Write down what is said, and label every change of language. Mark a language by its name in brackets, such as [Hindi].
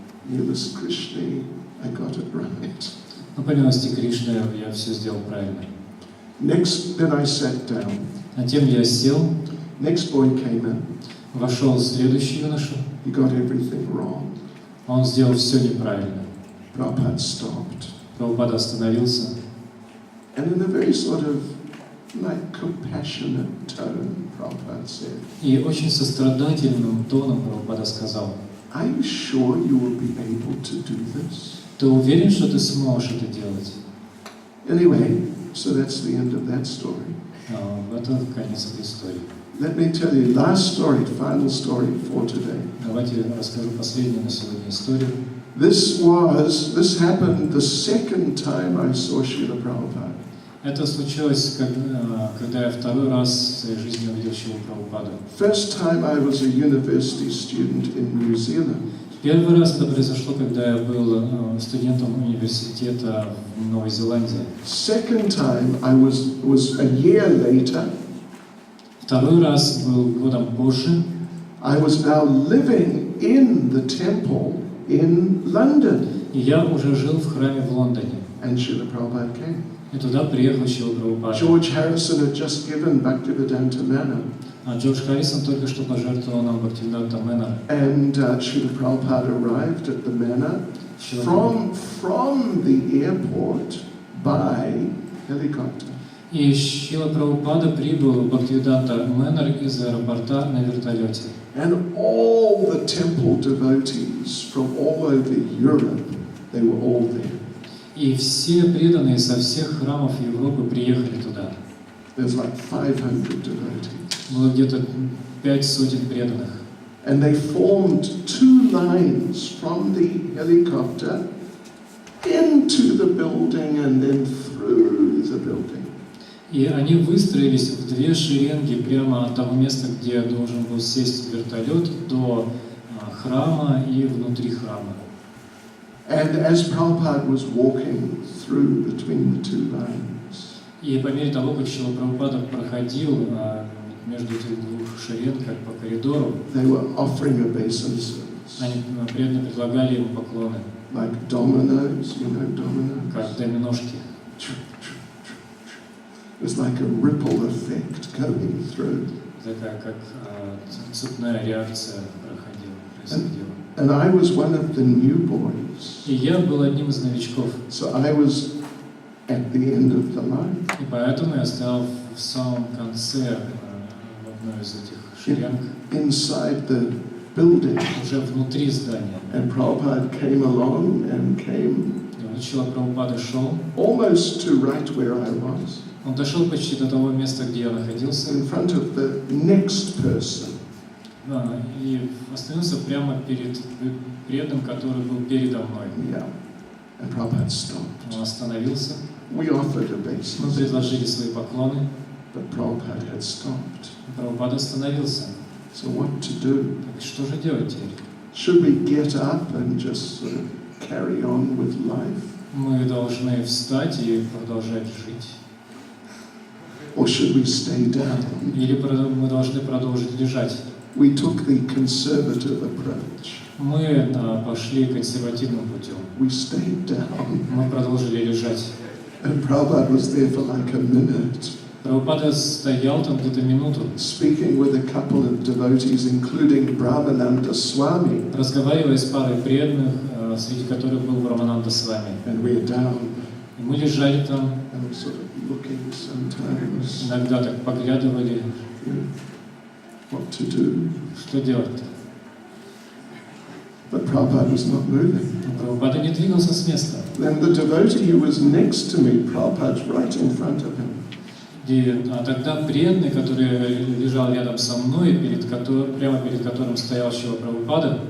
[English] Miss Krishna, I got it right. [Russian] Но по милости Кришны я все сделал правильно. [English] Next, then I sat down. [Russian] Затем я сел, [English] Next boy came in. [Russian] вошел следующий юноша, [English] He got everything wrong. [Russian] он сделал все неправильно. [English] Prabhupada stopped. [Russian] Прабхупада остановился, [English] And in a very sort of like compassionate tone, Prabhupada said, [Russian] и очень сострадательным тоном Прабхупада сказал: [English] are you sure you will be able to do this? [Russian] ты уверен, что ты сможешь это делать? [English] Anyway, so that's the end of that story. [Russian] Это конец этой истории. [English] Let me tell you, last story, final story for today. [Russian] Давайте расскажу последнюю на сегодня историю. [English] This happened the second time I saw Srila Prabhupada. [Russian] Это случилось, когда я второй раз в своей жизни увидел Шрилу Прабхупаду. [English] First time I was a university student in New Zealand. [Russian] Первый раз это произошло, когда я был студентом университета в Новой Зеландии. [English] Second time I was a year later. [Russian] Второй раз был годом позже. [English] I was now living in the temple in London. [Russian] И я уже жил в храме в Лондоне. [English] And Srila Prabhupada came. [Russian] И туда приехал Шрила Прабхупада. [English] George Harrison had just given Bhaktivedanta Manor. [Russian] А Джордж Харрисон только что пожертвовал нам Бхактивиданта Манор. [English] And Srila Prabhupada arrived at the manor from the airport by helicopter. [Russian] И Шрила Прабхупада прибыл в Бхактивиданта Манор из аэропорта на вертолете. [English] And all the temple devotees from all over Europe, they were all there. [Russian] И все преданные со всех храмов Европы приехали туда. [English] There's like 500 devotees. [Russian] Было где-то 500 преданных. [English] And they formed two lines from the helicopter into the building and then through the building. [Russian] И они выстроились в две шеренги прямо от того места, где должен был сесть вертолет, до храма и внутри храма. [English] And as Prabhupada was walking through between the two lines, [Russian] И по мере того, как Шрила Прабхупада проходил между этих двух шеренг, как по коридору, [English] they were offering obeisances. [Russian] они преданно предлагали ему поклоны, [English] Like dominoes, you know dominoes? [Russian] как доминошки. [English] It was like a ripple effect going through. [Russian] Такая, как цепная реакция происходила. [English] And I was one of the new boys. [Russian] И я был одним из новичков. [English] So I was at the end of the line. [Russian] И поэтому я стоял в самом конце в одной из этих шеренг. [English] Inside the building. [Russian] Уже внутри здания. [English] And Prabhupada came along and came. [Russian] И вот Шрила Прабхупада шел. [English] Almost to right where I was. [Russian] Он дошел почти до того места, где я находился. [English] In front of the next person. [Russian] Да, и остановился прямо перед преданным, который был передо мной. [English] Yeah. And Prabhupada stopped. [Russian] Он остановился. [English] We offered obeisance. [Russian] Мы предложили свои поклоны. [English] But Prabhupada had stopped. [Russian] Прабхупада остановился. [English] So what to do? [Russian] Так что же делать теперь? [English] Should we get up and just sort of carry on with life? [Russian] Мы должны встать и продолжать жить. [English] Or should we stay down? [Russian] Или мы должны продолжить лежать? [English] We took the conservative approach. [Russian] Мы пошли консервативным путем. [English] We stayed down. [Russian] Мы продолжили лежать. [English] And Prabhupada was there for like a minute. [Russian] Прабхупада стоял там где-то минуту. [English] Speaking with a couple of devotees, including Brahmananda Swami. [Russian] Разговаривая с парой преданных, среди которых был Брахмананда Свами. [English] And we are down. [Russian] И мы лежали там. [English] And we sort of looking sometimes. [Russian] Иногда так поглядывали. [English] What to do? [Russian] Что делать-то? [English] But Prabhupada was not moving. [Russian] Прабхупада не двигался с места. [English] Then the devotee who was next to me, Prabhupada's right in front of him. [Russian] И тогда преданный, который лежал рядом со мной, прямо перед которым стоял Шрила Прабхупада,